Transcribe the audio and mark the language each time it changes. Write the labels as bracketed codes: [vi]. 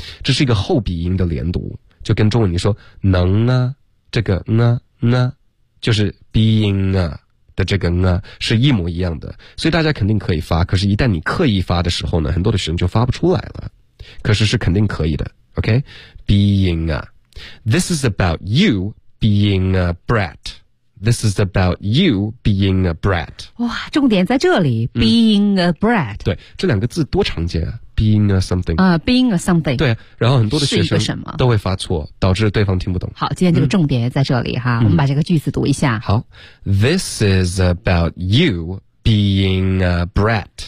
[zh] 这是一个后鼻音的连读，就跟中文你说能啊，这个呢呢。就是 being 啊的这个啊是一模一样的，所以大家肯定可以发，可是一旦你刻意发的时候呢，很多的学生就发不出来了，可是是肯定可以的。 [en] OK， being 啊， this is about you being a brat， this is about you being a brat。 [zh] 哇，重点在这里 [en] being a brat。 [zh] 对，这两个字多常见啊， [en] being a something 啊、being a something。 [zh] 对，然后很多的学生都会发错，导致对方听不懂。好，今天这个重点在这里哈，我们把这个句子读一下。 [en] 好， This is about you being a brat。